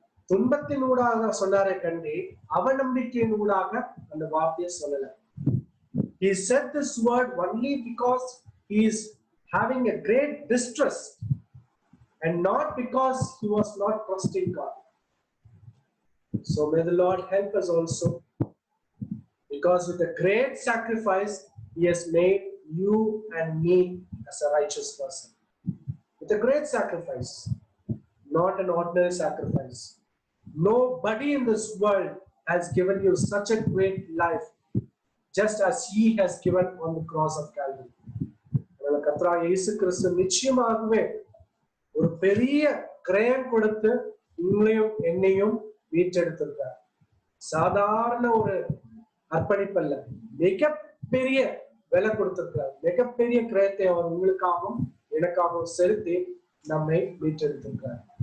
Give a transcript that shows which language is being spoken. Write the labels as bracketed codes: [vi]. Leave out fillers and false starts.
[ta] துன்பத்தின் ஊடாக சொன்னாரே கண்டி அவநம்பிக்கையின் ஊடாக அந்த வார்த்தையை சொல்லல. [en] He said this word only because he is having a great distress and not because he was not trusting God. So may the Lord help us also, because with a great sacrifice he has made you and me as a righteous person. With a great sacrifice, not an ordinary sacrifice. Nobody in this world has given you such a great life just as he has given on the cross of Calvary. [ta] கர்த்தராகிய இயேசு கிறிஸ்து நிச்சயமாகவே ஒரு பெரிய கிரயம் கொடுத்து உங்களையும் என்னையும் மீட்டெடுத்திருக்கார். சாதாரண ஒரு அர்ப்பணிப்பல்ல, மிகப்பெரிய விலை கொடுத்திருக்கிறார். மிகப்பெரிய கிரயத்தை அவர் உங்களுக்காகவும் எனக்காகவும் செலுத்தி நம்மை மீட்டெடுத்திருக்கிறார்.